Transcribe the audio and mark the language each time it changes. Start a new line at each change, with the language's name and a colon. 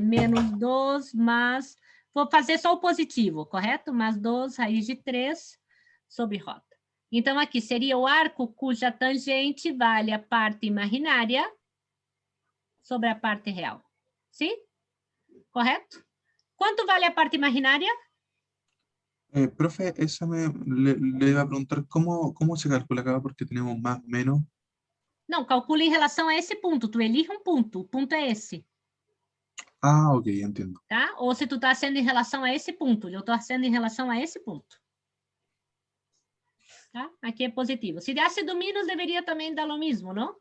Portuguese: Menos 2 mais, vou fazer só o positivo, correto? Mais 2 raiz de 3 sobre rota. Então aqui seria o arco cuja tangente vale a parte imaginária sobre a parte real. Sim? Correto? Quanto vale a parte imaginária?
Spanish: Profe, le iba a preguntar cómo se calcula acá porque tenemos más, menos.
Portuguese: Não, calcula em relação a esse ponto. Tu elige um ponto. O ponto é esse.
Spanish: Ah, ok, entiendo.
Portuguese: Tá? Ou se tu está sendo em relação a esse ponto. Eu estou sendo em relação a esse ponto. Tá? Aqui é positivo. Se desse do menos, deveria também dar o mesmo, não?